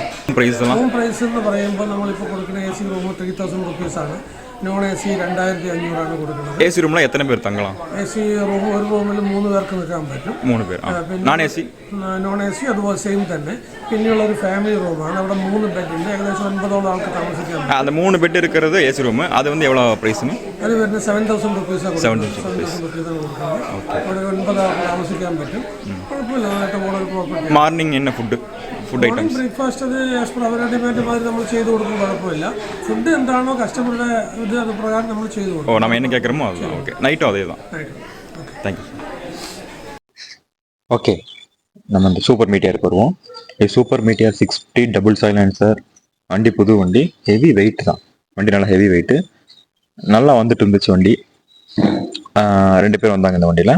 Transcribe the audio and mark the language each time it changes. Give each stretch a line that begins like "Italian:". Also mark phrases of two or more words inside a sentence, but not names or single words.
English: room price
Malayalam: എന്ന് പറയുമ്പോൾ നമ്മളിപ്പോൾ കൊടുക്കുന്ന
English: AC room
Malayalam: 3000 റുപ്പീസാണ്.
English: non AC
Malayalam: 2500 കൊടുക്കുന്നത്. AC റൂമിൽ എത്ര പേർ തങ്ങலாம்?
English: AC room
Malayalam: ഒരു റൂമിൽ 3 പേർക്ക് നിൽക്കാൻ പറ്റും. 3 പേർ.
English: non AC
Malayalam: അതുപോലെ സെയിം തന്നെ. പിന്നെയുള്ള ഒരു ഫാമിലി റൂമാണ്. അവിടെ 3 ബെഡുണ്ട്. ഏകദേശം 9ഓളം ആൾക്ക് താമസിക്കാൻ പറ്റും.
Tamil: அந்த 3 பெட் இருக்கிறது
English: AC room.
Tamil: அது வந்து எவ்வளவு பிரைஸ்னு?
Malayalam: அது വരുന്നത് 7000 റുപ്പീസാണ്. 7000 റുപ്പീസാണ് കൊടുക്കുന്നത്. അവിടെ 9 ആൾക്ക് താമസിക്കാൻ പറ്റും. കുഴപ്പമില്ല, നന്നായിട്ട് പോകുന്ന ഒരു പ്രോപ്പർട്ടി.
Tamil: மார்னிங் என்ன
English: food items?
Malayalam: ബ്രേക്ക്ഫാസ്റ്റ് അത്
English: as per
Malayalam: അവരുടെ ഡിമാൻഡ് മാതിരി നമ്മൾ ചെയ്ത് കൊടുക്കും, കുഴപ്പമില്ല. ഫുഡ് എന്താണോ കസ്റ്റമറുടെ ഇത് അത് പ്രകാരം നമ്മൾ ചെയ്ത് കൊടുക്കും.
Tamil: நம்ம என்ன கேட்குறோமோ அதுதான். ஓகே, நைட்டும் அதே தான். தேங்க்யூ. ஓகே, நம்ம இந்த சூப்பர் மீட்டியாருக்கு வருவோம். இது சூப்பர் மீட்டியார் 650
English: double silencer
Tamil: வண்டி. புது வண்டி,
English: heavy weight
Tamil: தான் வண்டி, நல்லா
English: heavy weight.
Tamil: நல்லா வந்துட்டு இருந்துச்சு வண்டி. 2 பேர் வந்தாங்க இந்த வண்டியில்.